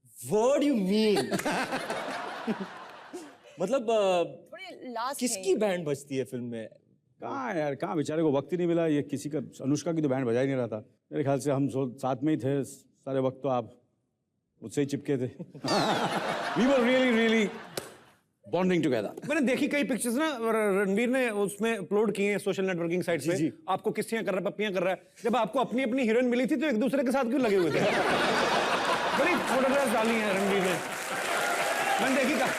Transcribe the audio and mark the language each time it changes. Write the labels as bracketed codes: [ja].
[en] What do you mean? [hi] मतलब किसकी band बजती है फिल्म में? कहाँ यार, कहाँ बेचारे को वक्त ही नहीं मिला। ये किसी का, अनुष्का की तो बैंड बजा ही नहीं रहा था। मेरे ख्याल से हम साथ में ही थे सारे वक्त, तो आप मुझसे ही चिपके थे। [en] We were really bonding together. [hi] मैंने देखी कई पिक्चर्स ना, रणवीर ने उसमें अपलोड किए हैं सोशल नेटवर्किंग साइट पे। आपको किस्सियां कर रहा है, पप्पियां कर रहा है। जब आपको अपनी अपनी हीरोइन मिली थी तो एक दूसरे के साथ क्यों लगे हुए थे? बड़ी फोटोग्राफ्स डाली हैं रणवीर ने, मैंने देखी।